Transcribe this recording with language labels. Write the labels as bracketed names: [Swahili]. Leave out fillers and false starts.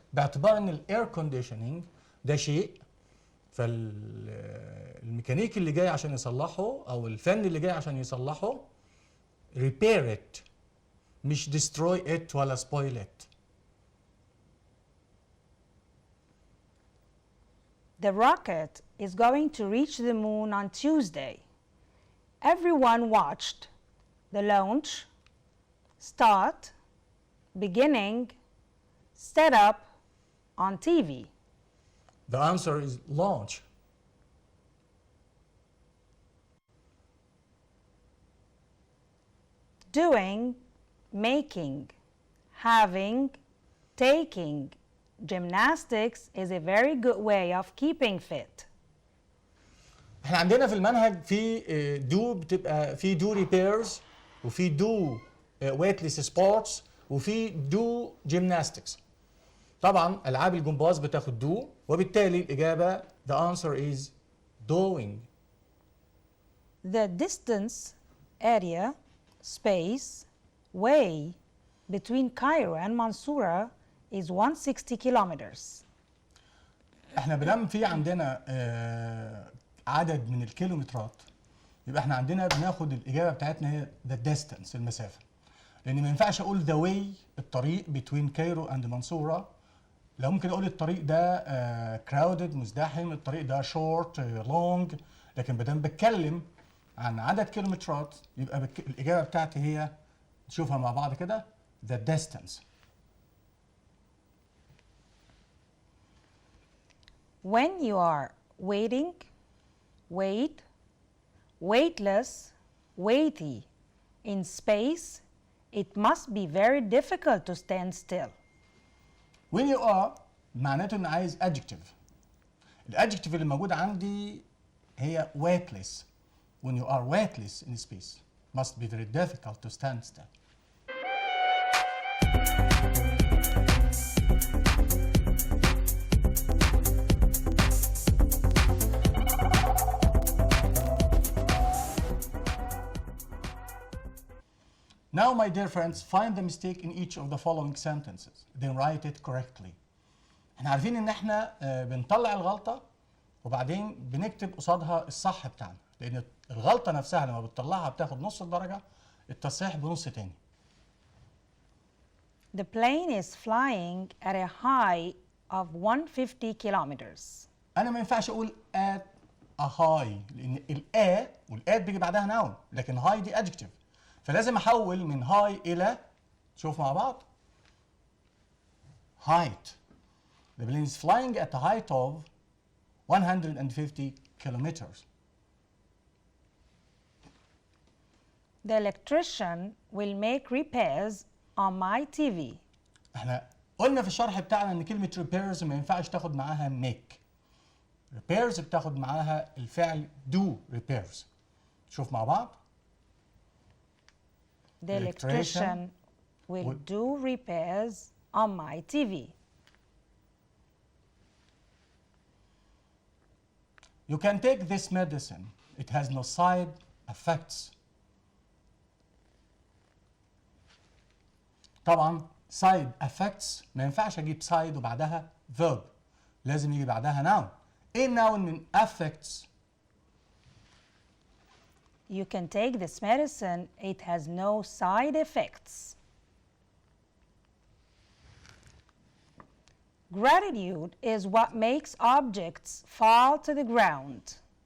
[Arabic] باعتبار ان الاير كونديشننج ده شيء، فالميكانيكي اللي جاي عشان يصلحه او الفني اللي جاي عشان يصلحه [English] repair it، [Arabic] مش destroy it ولا spoil it. [English] The rocket is going to reach the moon on Tuesday. Everyone watched the launch, start, beginning, set up on TV. The answer is launch. Doing, making, having, taking gymnastics is a very good way of keeping fit. [Arabic] احنا عندنا في المنهج في دو بتبقى في دو ريبيرز وفي دو ويتلس سبورتس وفي دو جيمناستكس. طبعا العاب الجمباز بتاخد دو، وبالتالي الاجابه [English] the answer is doing. The distance, area, space, way between Cairo and Mansoura is 160 kilometers. [Arabic] احنا بنعمل في عندنا عدد من الكيلومترات، يبقى احنا عندنا بناخد الاجابه بتاعتنا هي the distance، المسافه، لان ما ينفعش اقول the way الطريق between كايرو and منصوره. لو ممكن اقول الطريق ده crowded مزدحم، الطريق ده short long، لكن ما دام بتكلم عن عدد كيلومترات يبقى الاجابه بتاعتي هي، نشوفها مع بعض كده، the distance. [English] When you are waiting, wait, weightless, weighty in space, it must be very difficult to stand still. When you are [Arabic] معناته ان عايز [English] adjective. [Arabic] الادجكتيف اللي موجود عندي هي weightless. [English] When you are weightless in space, must be very difficult to stand still. Now, my dear friends, find the mistake in each of the following sentences, then write it correctly. [Arabic] احنا عارفين ان احنا بنطلع الغلطة وبعدين بنكتب قصادها الصح بتاعنا، لان الغلطة نفسها لما بتطلعها بتاخد نص الدرجة، التصحيح بنص تاني. [English] The plane is flying at a high of 150 kilometers. [Arabic] انا ما ينفعش اقول at a high، لان الآ والآت بيجي بعدها noun، لكن high دي adjective، فلازم احول من high الى، شوف مع بعض، height. [English] The plane is flying at a height of 150 kilometers. The electrician will make repairs on my TV. [Arabic] احنا قلنا في الشرح بتاعنا ان كلمة repairs ما ينفعش تاخد معاها make. repairs بتاخد معاها الفعل do repairs. شوف مع بعض. [English] The electrician will do repairs on my TV. You can take this medicine. It has no side effects. [Arabic] طبعا side effects ما ينفعش اجيب side وبعدها verb، لازم يجي بعدها noun. ايه noun من affects؟ [English] You can take this medicine. It has no side effects. Gratitude is what makes objects fall to the ground.